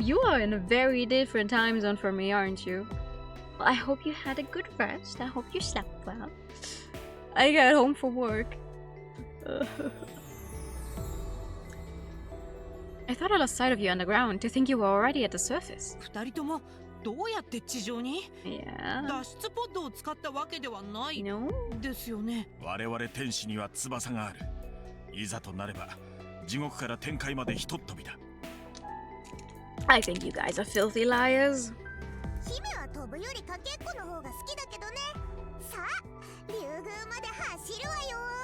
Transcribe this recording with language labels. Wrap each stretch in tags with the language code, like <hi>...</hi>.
<en>You are in a very different time zone from me, aren't you? Well, I hope you had a good rest. I hope you slept well. I got home from work. I thought I lost sight of you underground to think you were already at the surface.</en> <ja>二人ともどうやって地上に？</ja> <en>Yeah.</en> <ja>脱出ポッドを使ったわけではない</ja> <en>No?</en> <ja>ですよね。我々天使には翼がある。いざとなれば地獄から天界までひとっ飛びだ。</ja> <en>I think you guys are filthy liars.</en> <ja>姫は飛ぶよりかけっこの方が好きだけどね。さあ、竜宮まで走るわよ。</ja>